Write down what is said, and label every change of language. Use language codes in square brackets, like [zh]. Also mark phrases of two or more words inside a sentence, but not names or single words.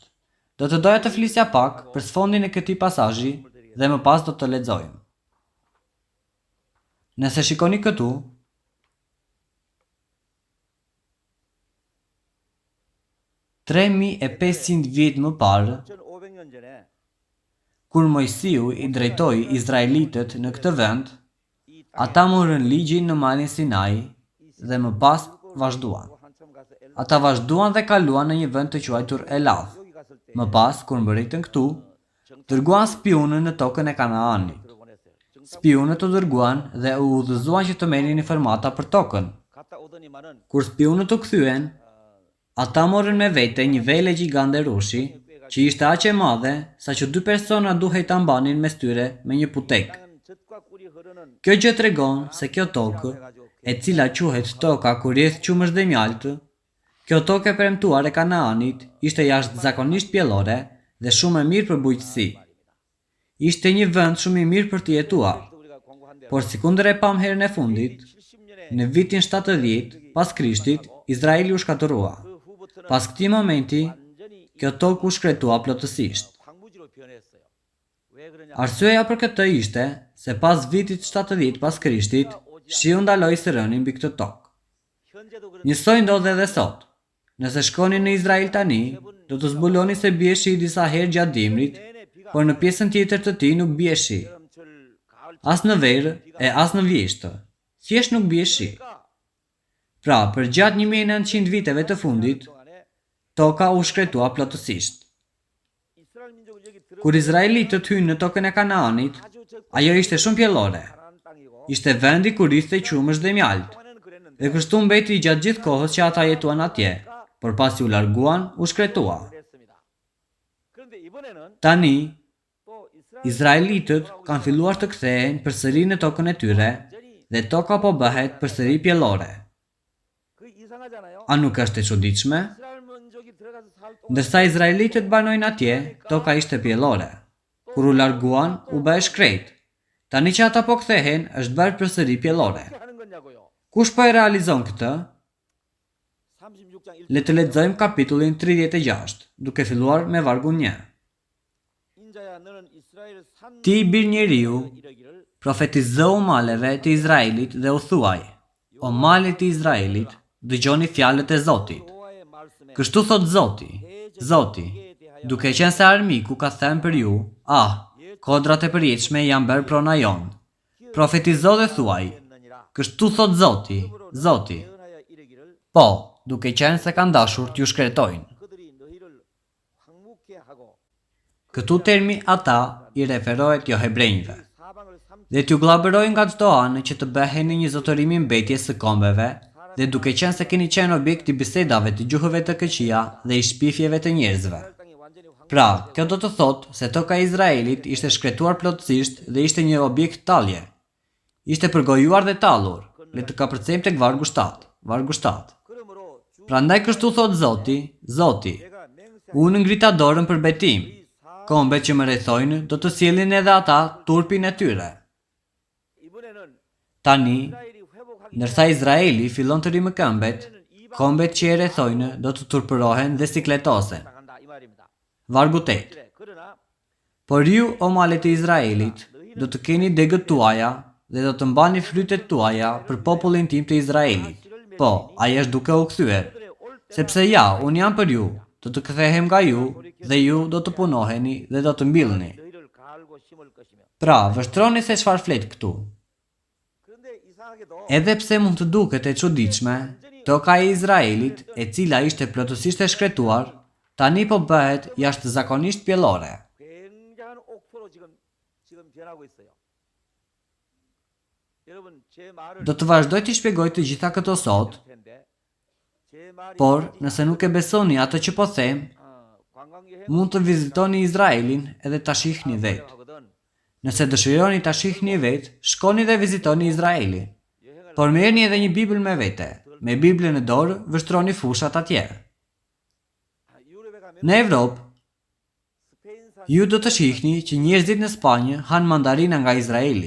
[sq] Do të doja të flisja pak për sfondin e këtij pasazhi dhe më pas do të lexojmë. Nëse shikoni këtu, $3.500 vjet më parë, [ko] 1500년 전에 [sq] kur Mojsiu i drejtoi izraelitët në këtë vend, ata morën ligjin në malin Sinai dhe më pas vazhduan. [ko] 한참 가서 [sq] Ata vazhduan dhe kaluan në një vend të quajtur Elath. [ko] 여기 갔을 때 [sq] Më pas, kur mbërritën këtu, dërguan spionën në tokën e Kanaanit. [ko] 보냈어요. [sq] Spionët u dërguan dhe u udhëzuan që të merrin informata për tokën. [ko] 갔다 오더니만은 [sq] Kur spionët u kthyen, ata morën me vete një vele gjigande rushi, që ishte aq e madhe sa që 2 persona duhej ta mbanin mes tyre me një putek. [ko] 땅은 젖과 꿀이 흐르는 [sq] Kjo gjë tregon se kjo tokë, e cila quhet toka ku rrjedh qumësh dhe mjaltë, kjo tokë e premtuar e Kanaanit, ishte jashtëzakonisht pjellore dhe shumë e mirë për bujqësi. Ishte një vend shumë i mirë për të jetuar, [ko] 우리가 공부한 대로 [sq] por sikundër e pam herën e fundit, [ko] 70년에 [sq] në vitin 70 pas Krishtit, Izraeli u shkatërrua. [ko] 그 후부터는 [sq] Pas këtij momenti, [ko] 완전히 [sq] kjo tokë u shkretua plotësisht. [ko] 황무지로 변했어요. 왜 그러냐? [sq] Arsyeja për këtë ishte se pas vitit 70 pas Krishtit, shiu ndaloi së rënin mbi këtë tokë. [ko] 현재도 그런 [sq] Njësoj ndodh edhe sot. Nëse shkoni në Izrael tani, do të zbuloni se bie shi disa herë gjatë dimrit, [ko] 내내 비가 [sq] por në pjesën tjetër të tij nuk bie shi, [ko] 여름철 가을 [sq] as në verë e as në vjeshtë. Thjesht nuk bie shi. Pra, për gjatë 1900 viteve të fundit, [ko] 동안에 [sq] toka u shkretua plotësisht. [ko] 이스라엘 민족을 여기 들어 [sq] Kur izraelitët hynë në tokën e Kanaanit, [ko] 아주 적 [sq] ajo ishte shumë pjellore. [ko] 가난한 땅이고 [sq] Ishte vendi ku rrithej qumësh dhe mjalt. [ko] 동안에는 그랬는데 [sq] Dhe kështu mbeti gjatë gjithë kohës që ata jetuan atje, por pasi u larguan, u shkretua. [ko] 그랬습니다. 그런데 이번에는 [sq] Tani, [ko] 또 이스라엘 [sq] izraelitët kanë filluar të kthehen përsëri në tokën e tyre dhe toka po bëhet përsëri pjellore. [ko] 그 이상하잖아요. [sq] A nuk është e çuditshme? [ko] 이스라엘 민족이 들어가서 살 동안 [sq] Ndërsa izraelitët banojnë atje, toka ishte pjellore. Kur u larguan, u bë e shkret. Tani që ata po kthehen, është bërë përsëri pjellore. [ko] 어떻게 하는 거냐고요. [sq] Kush po e realizon këtë? [ko] 36장 1. [sq] Le të lexojmë kapitullin 36, duke filluar me vargun 1. [ko] 인자야 너는 이스라엘 산 [sq] Ti bir njeriu, [ko] 이르기를 [sq] profetizo maleve të Izraelit dhe u thuaj: O male të Izraelit, dëgjoni fjalët e Zotit. [ko] 여호와의 말씀에 [sq] Kështu thot Zoti, Zoti, duke qenë se armiku ka thënë për ju, kodrat e përjetshme janë bërë prona jonë. Profetizo dhe thuaj, [ko] 했느니라. [sq] kështu thot Zoti, Zoti. [ko] 예언하여 이르기를 [sq] Po, duke qenë se kanë dashur t'ju shkretojnë. [ko] 그들이 너희를 황묵케 하고 [sq] Këtu termi ata i referohet jo hebrejve. [ko] 사방을 삼 [sq] Dhe t'ju glabërojnë nga çdo anë që të bëheni një zotërimi mbetjes së kombeve, dhe duke qenë se keni qenë objekt i bisedave të gjuhëve të këqija dhe i shpifjeve të njerëzve. [ko] 땅이 완전히 황 [sq] Pra, kjo do të thotë se toka e Izraelit ishte shkretuar plotësisht dhe ishte një objekt talje. Ishte përgojuar dhe tallur. Le të kapërcejmë tek vargu 7. Vargu 7. [ko] 그러므로 주 [sq] Prandaj kështu thot Zoti, Zoti, [ko] 내가 맹세 [sq] unë ngrita dorën për betim. Kombet që më rrethojnë do të sjellin edhe ata turpin e tyre. [ko] 이번에는 [sq] Tani, [ko] 이스라엘이 회복하기 [sq] ndërsa Izraeli fillon të rimë këmbet, kombet që e rrethojnë do të turpërohen dhe sikletosen. [ko] 당한다 이 말입니다. [sq] Vargu 8. [ko] 그래, 그러나 [sq] Por ju, o malet e Izraelit, do të keni degët tuaja dhe do të mbani frytet tuaja për popullin tim të Izraelit. Po, ai është duke u kthyer. [ko] 그들의 올 [sq] Sepse ja, unë jam për ju, do të kthehem nga ju dhe ju do të punoheni dhe do të mbillni. [ko] 너희를 갈고 심을 것이며. [sq] Pra, vështroni se çfarë flet këtu. [ko] 그런데 이상하게도 [sq] Edhe pse mund të duket e çuditshme, toka e Izraelit, e cila ishte plotësisht e shkretuar, tani po bëhet jashtëzakonisht pjellore. [ko] 굉장한 옥토로 지금 변하고 있어요. 여러분 제 말을 [sq] Do të vazhdoj të shpjegoj të gjitha këto sot, [ko] 텐데 제 말이 [sq] por nëse nuk e besoni atë që po them, [ko] 관광 여행 [sq] mund të vizitoni Izraelin edhe ta shihni vetë. [ko] 하거든. [sq] Nëse dëshironi ta shihni vetë, shkoni dhe vizitoni Izraelin. Por merrni edhe një Bibël me vete. Me Biblën në dorë, vështroni fushat atje. Në Evropë, ju do të shihni që njerëzit në Spanjë hanë mandarina nga Izraeli.